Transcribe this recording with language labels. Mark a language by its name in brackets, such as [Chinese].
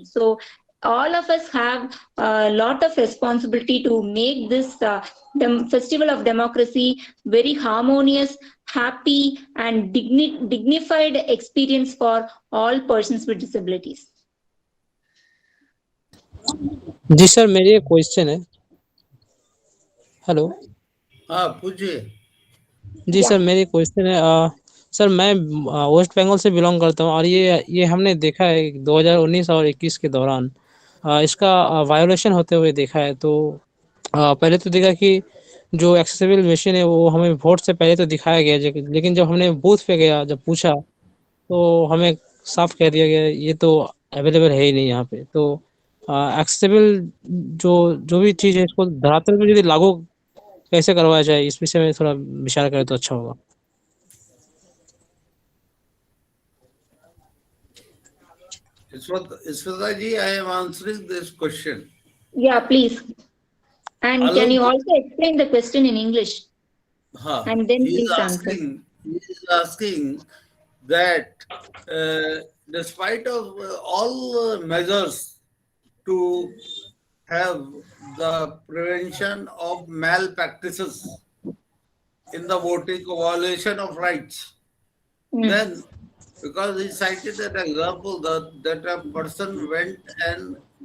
[English] So all of us have a lot of responsibility to make this festival of democracy very harmonious, happy, and dignified experience for all persons with disabilities. [Hindi] Ji sir, मेरी एक question है. Hello. हाँ, पूछिए. जी sir, मेरी question है. Sir, मैं waste Bengal से belong करता हूँ और ये हमने देखा है 2019 और 21 के दौरान इसका वायोलेशन होते हुए देखा है. तो पहले तो देखा कि जो एक्सेसिबल मशीन है वो हमें वोट से पहले तो दिखाया गया, लेकिन जब हमने बूथ पे गया, जब पूछा तो हमें साफ कह दिया गया ये तो अवेलेबल है ही नहीं यहाँ पे. तो एक्सेसिबल जो भी चीज़ है इसको धरातल में यदि लागू कैसे करवाया जाए, इस विषय में थोड़ा विचार करें तो अच्छा होगा. [English] Ishwata ji, I am answering this question. Yeah, please. And can you also explain the question in English? And then please answer. He is asking that despite of all measures to have the prevention of malpractices in the voting, violation of rights, then because he cited an example that a person went and